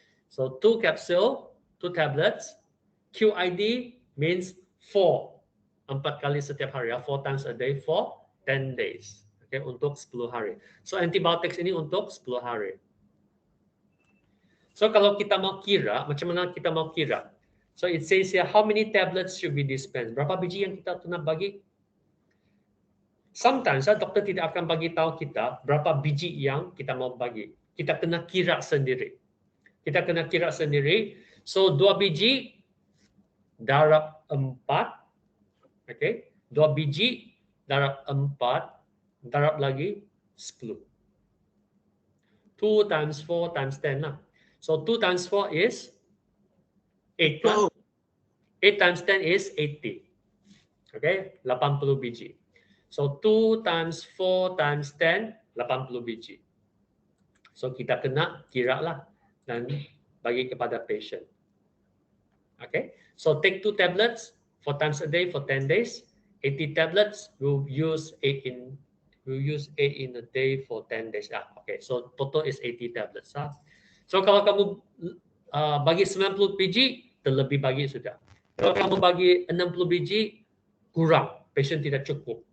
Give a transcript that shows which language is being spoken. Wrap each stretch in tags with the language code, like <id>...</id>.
<en>So 2 capsule, 2 tablets. QID means 4.</en> <ms>4 kali setiap hari,</ms> <en>4 times a day for 10 days.</en> <ms>Okay, untuk 10 hari. So antibiotics ini untuk 10 hari. So kalau kita mau kira, macam mana kita mau kira?</ms> <en>So it says here, how many tablets should be dispensed?</en> <ms>Berapa biji yang kita nak bagi? Sometimes doktor tidak akan bagi tahu kita berapa biji yang kita mau bagi. Kita kena kira sendiri. Kita kena kira sendiri. So 2 biji darab 4. Okay, 2 biji darab 4 darab lagi 10.</ms> <en>2 times 4 times 10 lah. So 2 times 4 is 8 lah. 8 times 10 is 80. Okay, 80 biji. So 2 times 4 times 10, 80 biji.</en> <ms>So kita kena kira lah dan bagi kepada patient.</ms> <en>Okay, so take 2 tablets 4 times a day for 10 days. 80 tablets, we'll use 8 in a day for 10 days. Okay, so total is 80 tablets.</en> <ms>So kalau kamu bagi 90 biji, terlebih bagi sudah. Kalau kamu bagi 60 biji, kurang. Patient tidak cukup.</ms>